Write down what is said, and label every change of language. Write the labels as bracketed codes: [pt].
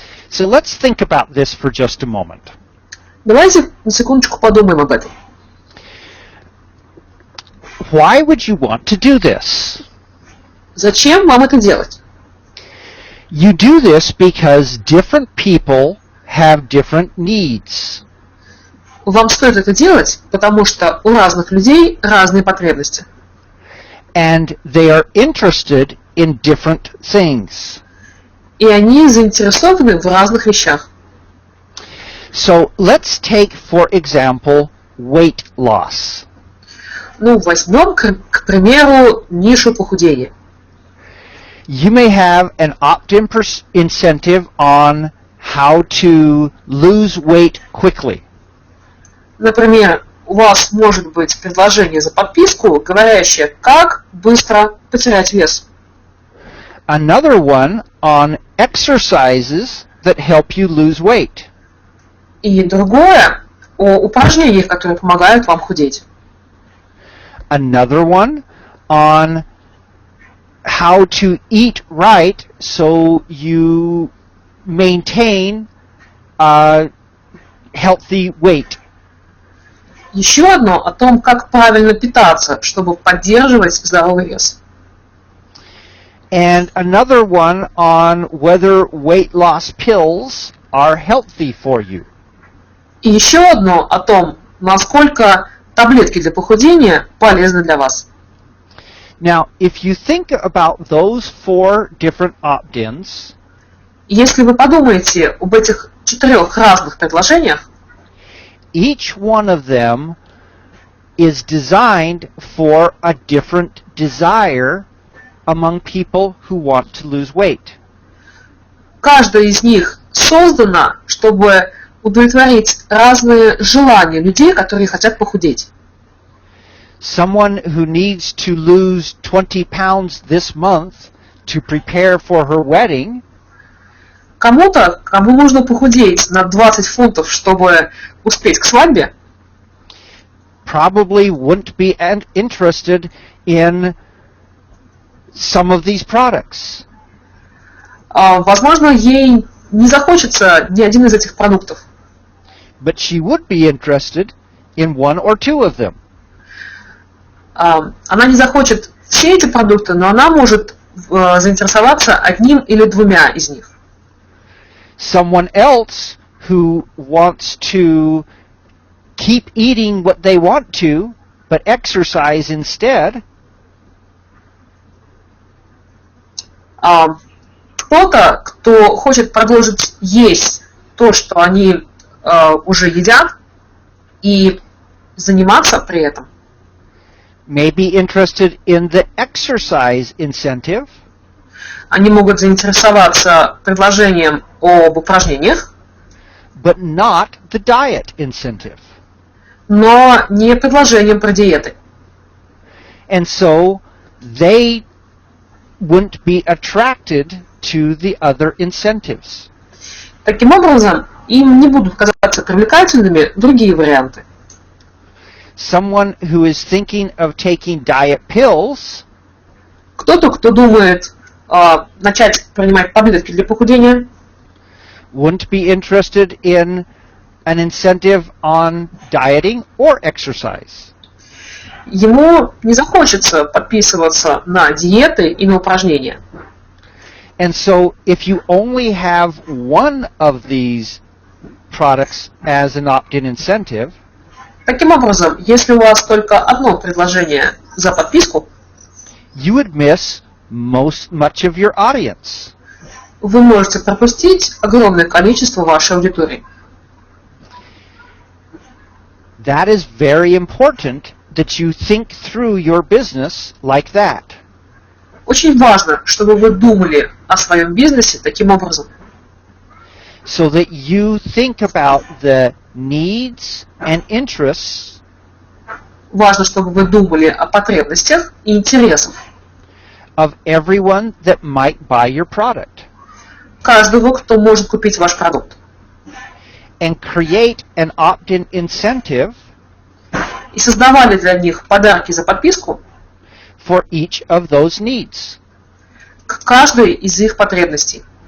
[en] So let's think about this for just a moment. [ru] Давайте на секундочку подумаем об этом. [en] Why would you want to do this? [ru] Зачем вам это делать? [en] You do this because different people have different needs. [ru] Вам стоит это делать, потому что у разных людей разные потребности. [en] And they are interested in different things. [ru] И они заинтересованы в разных вещах. [en] So let's take, for example, weight loss. [ru] Ну, возьмем, к примеру, нишу похудения. [en] You may have an opt-in incentive on how to lose weight quickly. [ru] Например, у вас может быть предложение за подписку, говорящее, как быстро потерять вес. [en] Another one on exercises that help you lose weight. [ru] И другое о упражнениях, которые помогают вам худеть. [en] Another one on how to eat right so you maintain a healthy weight. [ru] Еще одно о том, как правильно питаться, чтобы поддерживать здоровый вес. [en] And another one on whether weight loss pills are healthy for you. [ru] И еще одно о том, насколько таблетки для похудения полезны для вас. [en] Now, if you think about those 4 different opt-ins, [ru] Если вы подумаете об этих 4 разных предложениях, [en] each one of them is designed for a different desire among people who want to lose weight. [ru] каждая из них создана, чтобы удовлетворить разные желания людей, которые хотят похудеть. [en] Someone who needs to lose 20 pounds this month to prepare for her wedding [ru] Кому-то, кому нужно похудеть на 20 фунтов, чтобы успеть к свадьбе, [en] probably wouldn't be interested in some of these products. [ru] возможно, ей не захочется ни один из этих продуктов. [en] But she would be interested in 1 or 2 of them. [ru] Она не захочет все эти продукты, но она может заинтересоваться одним или двумя из них. [en] Someone else who wants to keep eating what they want to, but exercise instead. [ru] Кто-то, кто хочет продолжить есть то, что они уже едят, и заниматься при этом. [en] May be interested in the exercise incentive. [ru] Они могут заинтересоваться предложением об упражнениях, [en] but not the diet incentive. [ru] но не предложением про диеты. [en] And so they wouldn't be attracted to the other incentives. [ru] Таким образом, им не будут казаться привлекательными другие варианты. [en] Someone who is thinking of taking diet pills [ru] Кто-то, кто думает начать принимать таблетки для похудения, [en] wouldn't be interested in an incentive on dieting or exercise. [ru] ему не захочется подписываться на диеты и на упражнения. [en] And so if you only have one of these products as an opt-in incentive, [ru] Таким образом, если у вас только одно предложение за подписку, [en] you would miss much of your audience. [ru] вы можете пропустить огромное количество вашей аудитории. [en] That is very important that you think through your business like that. [ru] Очень важно, чтобы вы думали о своем бизнесе таким образом. [en] So that you think about the needs and interests [ru] Важно, чтобы вы думали о потребностях и интересах [en] of everyone that might buy your product. [ru] каждого, кто может купить ваш продукт. [en] And create an opt-in incentive [ru] И создавали для них подарки за подписку [en] for each of those needs. [ru] к каждой из их потребностей.